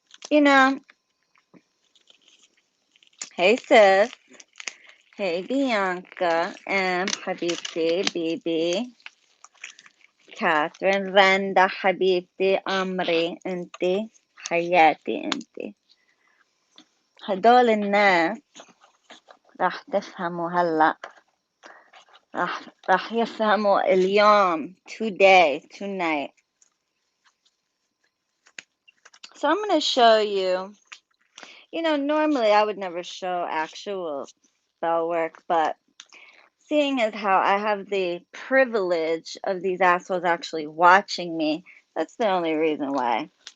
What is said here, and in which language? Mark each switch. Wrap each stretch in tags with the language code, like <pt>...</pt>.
<en>You know, hey sis, hey Bianca, Habibti, Bibi, Catherine, Randa, Habibti, Amri, انتي,</en> <ar>حياتي انتي. هدول الناس راح تفهموا هلا، راح يفهموا اليوم,</ar> <en>today, tonight. So I'm going to show you, normally I would never show actual spell work, but seeing as how I have the privilege of these assholes actually watching me, that's the only reason why.</en>